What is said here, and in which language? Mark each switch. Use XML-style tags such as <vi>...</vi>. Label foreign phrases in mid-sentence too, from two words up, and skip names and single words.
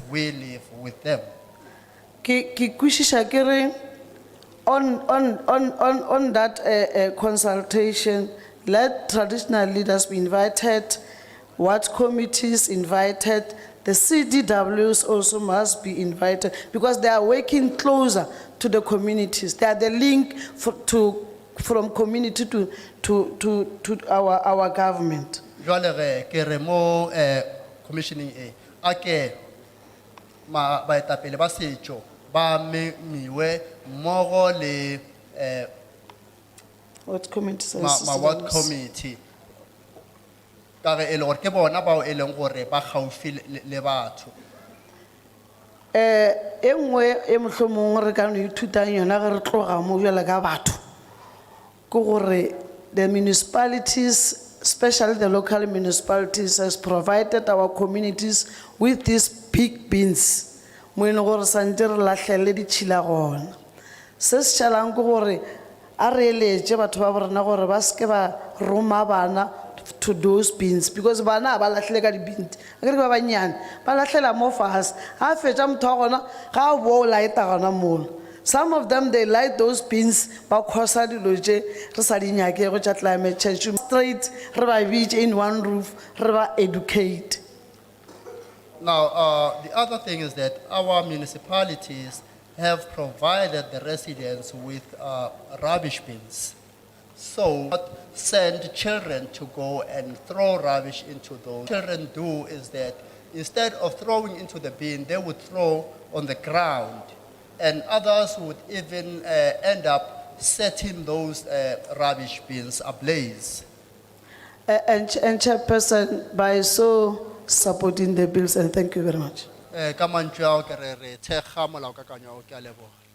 <en>We live with them.</en> <nso>Ki kwishisha kere</nso> <en>on that consultation, let traditional leaders be invited, what committees invited, the CDWs also must be invited because they are working closer to the communities. They are the link from community to our government.</en> <nso>Jwale ge ke re mo commissioning ake baetapele ba setšo ba miwe mmogo le</nso> <en>What committee? what committee</en> <nso>ka ge e le gore ke bona bao e leng gore ba gaufi le batho. E nngwe e mohlomong re ka no ithutang yona ge re tloga mo bjale ka batho ke gore</nso> <en>the municipalities, especially the local municipalities, has provided our communities with these big bins</en> <nso>mo e leng gore santse re lahlele ditšhila gona. Se se šalang ke gore a re eletše batho ba borena gore ba se ke ba roma bana</nso> <en>to those bins because</en> <nso>bana ba lahlele ka di-bins a kere ke ba bannyane ba lahlela mo fase ga a fetša motho wa gona ga a boa o laeta gona mola.</nso> <en>Some of them they light those bins</en> <nso>ba khosa dilo tše re sa di nyakego tša</nso> <en>climate change.</en> <nso>Straight re ba bitše</nso> <en>in one roof</en> <nso>re ba educate.</nso> <en>Now, the other thing is that our municipalities have provided the residents with rubbish bins. So, not send children to go and throw rubbish into those. Children do is that instead of throwing into the bin, they would throw on the ground. And others would even end up setting those rubbish bins ablaze. And Chairperson, by so supporting the bills, and thank you very much.</en> <nso>Ka mantswe ao ke re re thekga molaokakanywa o, ke a leboga.</nso>